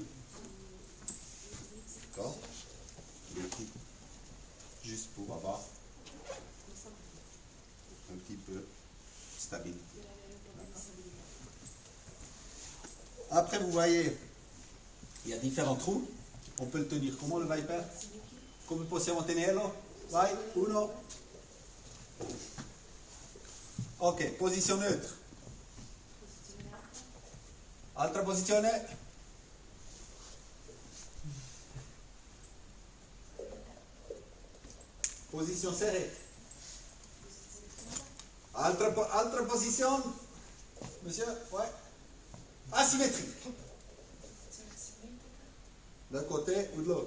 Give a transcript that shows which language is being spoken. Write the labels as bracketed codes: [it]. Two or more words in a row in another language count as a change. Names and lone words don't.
[fr] D'accord? Béquille. Juste pour avoir un petit peu stabilité. Après, vous voyez, il y a différents trous. On peut le tenir. Comment le Viper? [it] Come possiamo tenerlo? Vai, uno. Ok, [fr] position neutre. [it] Altra posizione. [fr] Position serrée. [it] Altra position. [fr] Monsieur, ouais. Asymétrie. D'un côté ou de l'autre.